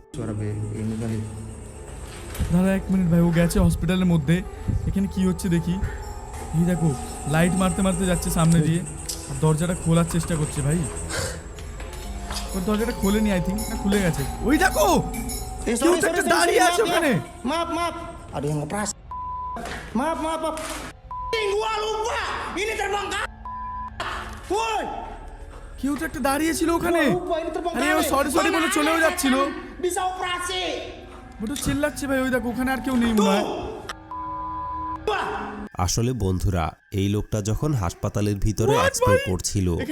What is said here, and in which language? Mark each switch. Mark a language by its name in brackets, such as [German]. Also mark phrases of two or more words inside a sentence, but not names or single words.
[Bangla] দাঁড়া এক মিনিট ভাই, ও গেছে হসপিটালের মধ্যে, এখানে কি হচ্ছে দেখি। এই দেখো লাইট মারতে মারতে যাচ্ছে সামনে দিয়ে, আর দরজাটা খোলার চেষ্টা করছে ভাই। দরজাটা খোলেনি [English] I think, [Bangla] না খুলে গেছে। ওই দেখো কেউ তো একটা দাঁড়িয়ে আছে ওখানে। [Indonesian] Maaf, maaf. Ada yang operasi. Maaf, maaf, maaf. Gua lupa. Ini terbang ke. Woi. [Bangla] কেউ তো একটা দাঁড়িয়ে ছিল ওখানে। আরে ও [English] sorry sorry [Bangla] বলে চলেও যাচ্ছিল। [Indonesian] Bisa operasi. [Bangla] ওটা চিল্লাচ্ছে ভাই, ওই দেখো ওখানে আর কেউ নেই মনে হয়। আসলে বন্ধুরা এই লোকটা যখন হাসপাতালের ভিতরে What এক্সপ্লোর ভাই? করছিল এখানে